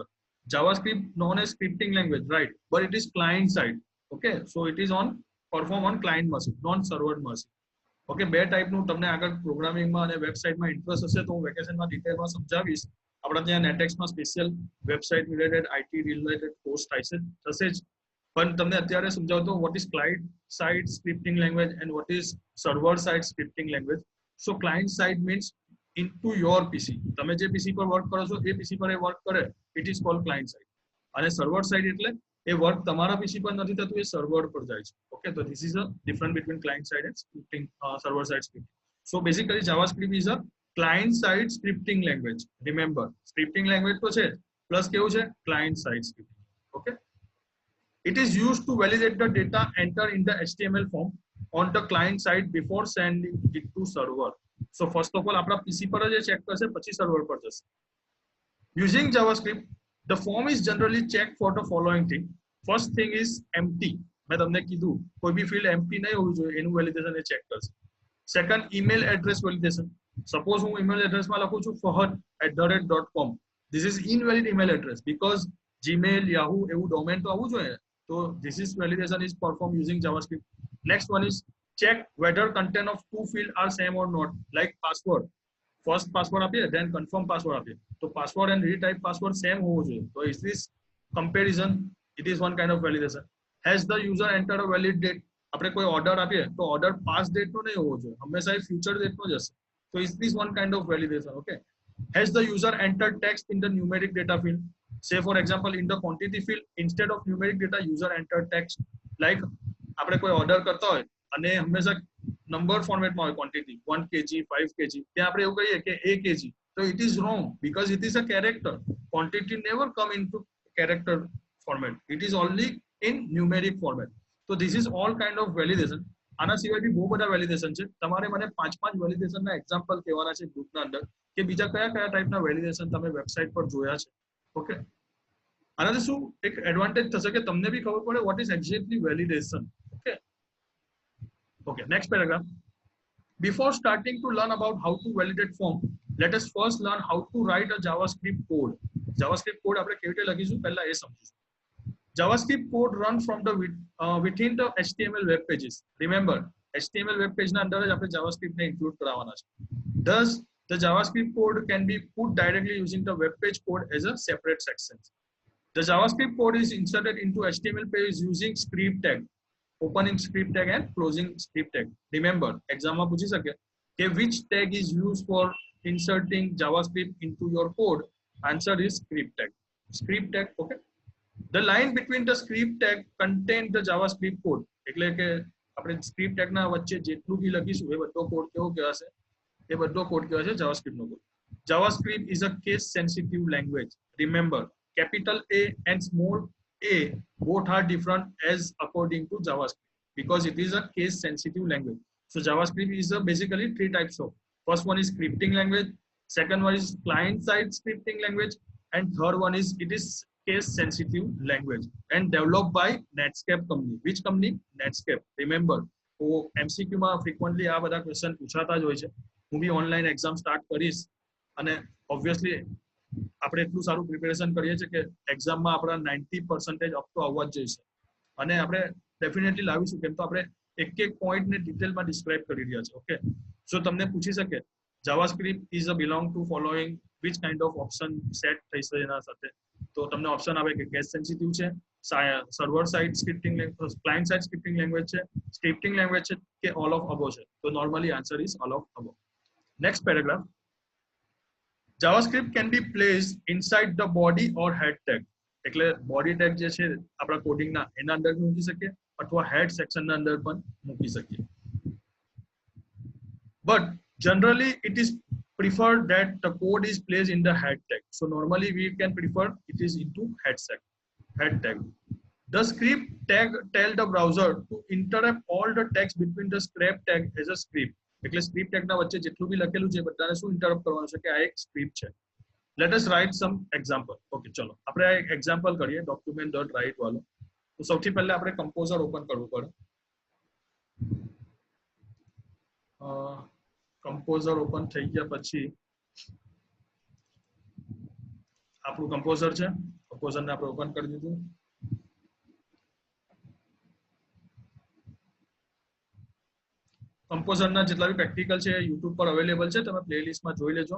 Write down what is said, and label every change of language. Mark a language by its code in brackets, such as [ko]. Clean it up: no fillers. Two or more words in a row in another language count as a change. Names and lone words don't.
[en] JavaScript known as scripting language, right? But it is client-side. Okay, so it is perform on client machine, non-server machine. [gu] Okay, બે ટાઈપનું તમને આગળ પ્રોગ્રામિંગમાં અને વેબસાઇટમાં ઇન્ટરેસ્ટ હશે તો હું વેકેશનમાં ડિટેલમાં સમજાવીશ. આપણા ત્યાં નેટેક્સમાં [en] special website related IT related course [gu] થશે જ. પણ તમને અત્યારે સમજાવતો [en] what is client side scripting language and what is server side scripting language. So client side means into your PC. [gu] તમે જે PC પર વર્ક કરો છો એ PC પર એ વર્ક કરે, [en] it is called client side. [gu] અને [en] server side [gu] એટલે એ વર્ક તમારા PC પર નથી થતું, એ સર્વર પર જાય છે. [en] Okay, so this is a difference between client side and scripting, server side scripting. So basically JavaScript is a client side scripting language. Remember, scripting language [gu] તો છે પ્લસ કેવું છે [en] client side scripting. Okay, it is used to validate the data entered in the HTML form on the client side before sending it to server. So first of all [gu] આપણા PC પર જ ચેક કરશે પછી સર્વર પર જશે. [en] Using JavaScript, the form is generally checked for the following thing. First thing is empty. [gu] मैं તમને કીધું કોઈ બી [en] field empty [gu] નહીં હોવું જોઈએ, એનું વેલિડેશન એ ચેક કરશે. [en] Second, email address validation. [gu] Suppose હું [en] email address [gu] માં લખું છું fahad@.com. [en] This is invalid email address because Gmail, Yahoo [gu] એવું domain તો આવવું જોઈએ. [en] So this is validation is performed using JavaScript. Next one is check whether content of two fields are same or not, like password. First password આપીએ, then confirm password આપીએ. So password and retype password same [gu] હોવો જોઈએ. [en] So is this comparison? It is one kind of validation. Has the user entered a valid date? [gu] આપણે કોઈ order આપીએ તો [en] order past date [gu] નો નહીં હોવો જોઈએ, હંમેશા એ [en] future date [gu] નો જ હશે. [en] So is this one kind of validation? Okay. Has the user entered text in the numeric data field? Say for example, in the quantity field, instead of numeric data, user entered text. [gu] Like આપણે કોઈ order કરતા હોય અને હંમેશા [en] number format [gu] માં હોય [en] quantity 1 kg 5 kg, [gu] ત્યાં આપણે એવું કહીએ કે [en] a kg. So it is wrong because it is a character. Quantity never come into character format. It is only in numeric format. So this is all kind of validation. [gu] આના સિવાય બી બહુ બધા વેલિડેશન છે. તમારે મને 5 વેલિડેશનના એક્ઝામ્પલ કહેવાના છે ગ્રુપના અંદર કે બીજા કયા કયા ટાઈપના વેલિડેશન તમે વેબસાઇટ પર જોયા છે. ઓકે, આનાથી શું એક એડવાન્ટેજ થશે કે તમને બી ખબર પડે [en] what is exactly validation. Okay, okay, next paragraph. Before starting to learn about how to validate form, let us first learn how to write a JavaScript code. JavaScript code [gu] આપણે કેવી રીતે લખીશું પહેલા એ સમજીશું. [en] JavaScript code run from the within the HTML web pages. [gu] Remember, [en] HTML web page [gu] ના અંદર જ આપણે JavaScript ને include કરાવવાના છે. [en] Thus, the JavaScript code can be put directly using the web page code as a separate section. The JavaScript code is inserted into HTML page using script tag, opening script tag and closing script tag. Remember, exam [gu] માં પૂછી શકે કે [en] which tag is used for inserting JavaScript into your code? Answer is script tag. Script tag, okay. The line between the script tag contains the JavaScript code. [gu] એટલે કે આપણે [en] script tag [gu] ના વચ્ચે જેટલું બી લખીશું એ બધો કોડ કેવો કહેવાશે? એ બધો કોડ કહેવાશે JavaScript નો કોડ. [en] JavaScript is a case sensitive language. Remember, capital A and small a both are different as according to JavaScript because it is a case sensitive language. So JavaScript is basically 3 types of. First one is scripting language, second one is client side scripting language, and third one is it is case sensitive language and developed by Netscape company. Which company? Netscape. Remember, [gu] તો MCQ માં frequently આ બધા ક્વેશ્ચન પૂછાતા જ હોય છે. હું બી [en] online exam start [gu] કરીશ અને ઓબ્વિયસલી આપણે એટલું સારું પ્રિપેરેશન કરીએ છીએ કે એક્ઝામમાં આપણા 90% અપ તો આવવા જ જોઈએ અને આપણે ડેફિનેટલી લાવીશું કેમ તો આપણે એક એક પોઈન્ટને ડિટેલમાં ડિસ્ક્રાઇબ કરી રહ્યા છે. [en] Okay, so [gu] તમને પૂછી શકે [en] JavaScript is a belong to following which kind of option set [gu] થઈ છે એના સાથે. તો તમને ઓપ્શન આવે કે [en] case sensitive છે, server side scripting language, client side scripting language, ક્લાયન્ટ સાઇડ scripting language છે, સ્ક્રિપ્ટિંગ લેંગ્વેજ [gu] છે કે [en] all of above છે. તો normally answer is all of above. Next paragraph. JavaScript can be placed inside the body or head tag. [gu] એટલે [en] body tag [gu] જે છે આપણા કોડિંગના એના અંદર મૂકી શકીએ અથવા [en] head section [gu] અંદર પણ મૂકી શકીએ. [en] But generally it is prefer that the code is placed in the head tag. So normally we can prefer it is into head tag. The script tag tell the browser to interrupt all the text between the script tag as a script. [gu] એટલે [en] script tag [gu] ના વચ્ચે જેટલું બી લખેલું છે બધાને શું ઇન્ટરપ્ટ કરવાનું છે કે આ એક સ્ક્રિપ્ટ છે. [en] Let us write some example. [gu] Okay, ચલો આપણે આ એક એક્ઝામ્પલ કરીએ document.write વાળું. તો સૌથી પહેલા આપણે કમ્પોઝર ઓપન કરવું પડે. કમ્પોઝર ઓપન થઈ ગયા પછી આપણું કમ્પોઝર છે, કમ્પોઝરને આપણે ઓપન કરી દીધું. કમ્પોઝરના જેટલા બી પ્રેક્ટિકલ છે યુટ્યુબ પર અવેલેબલ છે, તમે પ્લેલિસ્ટમાં જોઈ લેજો.